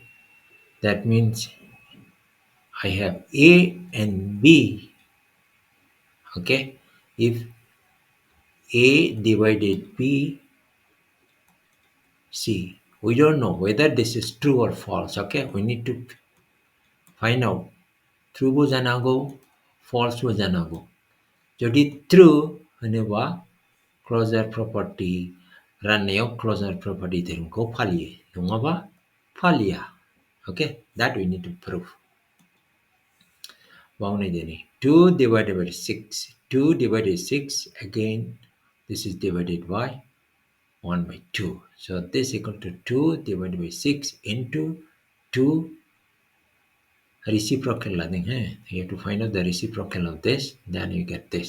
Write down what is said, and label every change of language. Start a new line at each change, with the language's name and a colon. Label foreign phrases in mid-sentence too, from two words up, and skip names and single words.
English: That means I have A and B. Okay. If A divided B, C. We don't know whether this is true or false. Okay. We need to find out.
Bodo: True bo janago, false bo janago. যদি true होनोबा
English: closure property
Bodo: राननायाव
English: closure property
Bodo: धोरोमखौ फालियो नङाबा फालिया.
English: Okay, that we need to prove.
Bodo: बावनाय दिनै
English: 2 divided by 6. 2 divided by 6 again this is divided by 1 by 2. So this equal to 2 divided by 6 into 2 reciprocal. You have to find out the reciprocal of this, then you get this.